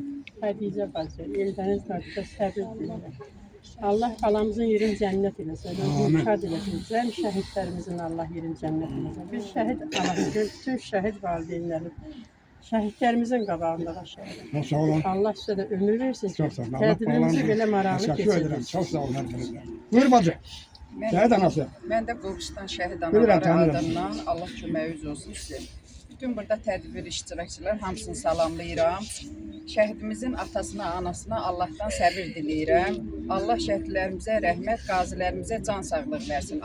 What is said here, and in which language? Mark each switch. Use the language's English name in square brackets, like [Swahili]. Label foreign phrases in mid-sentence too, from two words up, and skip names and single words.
[Azerbaijani] Xədicə bacı, Eldəniz qardaşa səbir diləyirəm. Allah qalamızın yerin cənnət eləsin, özünü şad eləsin. Zəm şəhidlərimizin Allah yerin cənnət eləsin. Bir şəhid anası, bütün şəhid valideynləri, şəhidlərimizin qabağında başlayalım. [Turkish] Çok sağ olun. [Azerbaijani] Allah sizə də ömür versin ki, [Turkish] Çok sağ olun. [Azerbaijani] tədbirimizi belə maraqlı [Turkish] Teşekkür ederim. [Azerbaijani] keçirdiniz. [Turkish] Çok sağ olun her birinizden. [Azerbaijani] Buyur bacı. Şəhid anası. Mən də Qobustan şəhid Bilirəm, anaları tanıyıram. adından Allah köməyiniz olsun sizə. bütün burada tədbir iştirakçılar hamısını salamlayıram. Şəhidimizin atasına, anasına Allahdan səbir diləyirəm. Allah şəhidlərimizə rəhmət, qazilərimizə can sağlıq versin.